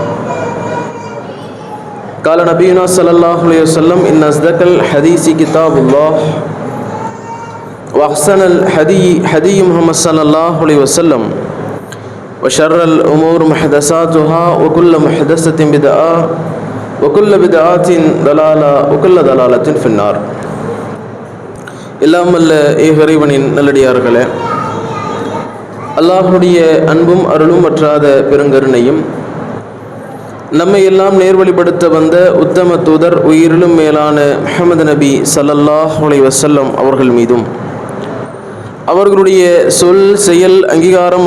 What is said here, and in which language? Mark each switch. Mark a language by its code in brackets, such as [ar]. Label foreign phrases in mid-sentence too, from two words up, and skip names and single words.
[ar] قال نبينا صلى الله عليه وسلم إن أصدق الحديث كتاب الله وأحسن الحدي محمد صلى الله عليه وسلم وشر الأمور محدثاتها وكل محدثة بدعة وكل بدعة ضلالة وكل ضلالة في النار. [ta] எல்லாம் வல்ல இறைவனின் நல்லடியார்களே, அல்லாஹ்வுடைய அன்பும் அருளும் வற்றாத பெருங்கருணையும் நம்மை எல்லாம் நேர்வழிப்படுத்த வந்த உத்தம தூதர் உயிரிலும் மேலான முஹம்மது நபி [ar] صلى الله عليه وسلم [ta] அவர்கள் மீதும் அவர்களுடைய சொல் செயல் அங்கீகாரம்